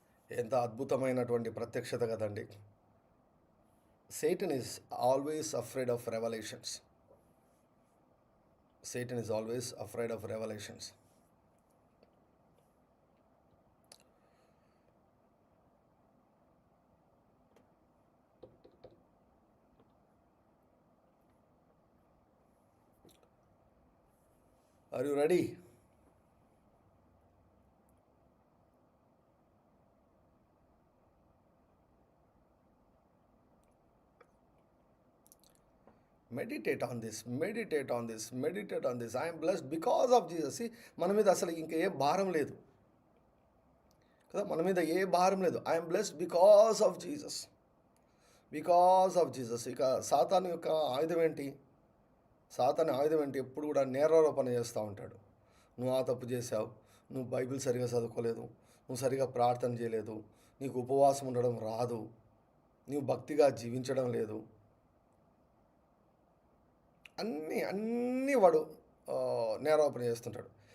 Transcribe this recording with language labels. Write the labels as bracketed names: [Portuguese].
[Telugu] ఎంత అద్భుతమైనటువంటి ప్రత్యక్షత కదండి. [English] Satan is always afraid of revelations. Satan is always afraid of revelations. Are you ready? Meditate on this, meditate on this, meditate on this. I am blessed because of Jesus. [Telugu] See, మన మీద అసలు ఇంకా ఏ భారం లేదు కదా, మన మీద ఏ భారం లేదు. [English] I'm blessed because of Jesus, because of Jesus. [Telugu] ఇక సాతాను యొక్క ఆయుధం ఏంటి? సాతాను ఆయుధం ఏంటి? ఎప్పుడు కూడా నేరారోపణ చేస్తూ ఉంటాడు. నువ్వు ఆ తప్పు చేసావు, నువ్వు బైబిల్ సరిగా చదువుకోలేదు, నువ్వు సరిగా ప్రార్థన చేయలేదు, నీకు ఉపవాసం ఉండడం రాదు, నువ్వు భక్తిగా జీవించడం లేదు, అన్నీ వాడు నేరారోపణ చేస్తుంటాడు.